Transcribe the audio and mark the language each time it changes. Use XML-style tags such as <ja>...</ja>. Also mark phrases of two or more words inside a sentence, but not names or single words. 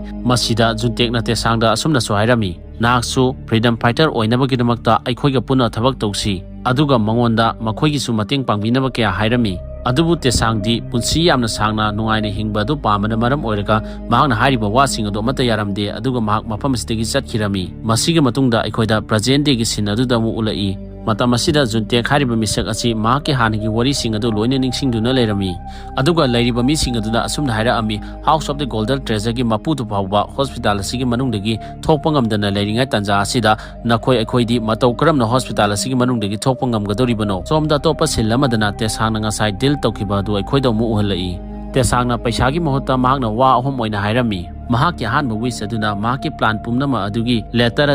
<mni>masida Juntekna tesangda asumna so hairami naksu</mni> <en>freedom fighter</en> <mni>oinabagidamakta aikhoiga puna thabak tawsi aduga mangonda makhoigi su mateng pangbinaba kaya hairami adubu tesangdi punsi yamna sangna nungaina hingba du pamana maram oiraga mahakna hariba wasing adu amata yaramde aduga mahak mafam asitagi chatkirami masiga matungda aikhoida</mni> <en>present day</en> <mni>gi sin aduda mu ulai matam asida Juntek hariba misak asi mahaki hanagi wari sing adu loina ningsingduna leirami aduga lairiba mi sing aduna asumna haira ami house of the golden treasure gi mapudu phawba hospital asigi manungdagi thokpa ngamdana leiringai tanja asida nakhoi aikhoidi matau karamna hospital asigi manungdagi thokpa ngamgadoribano somda topa silamadana tesangna ngasai deal tawkiba du aikhoida mu uhalai tesangna paisagi mohutta mahakna wa ahom oina hairami mahaki hanba wish aduna mahaki plan pumnama adugi letter</mni>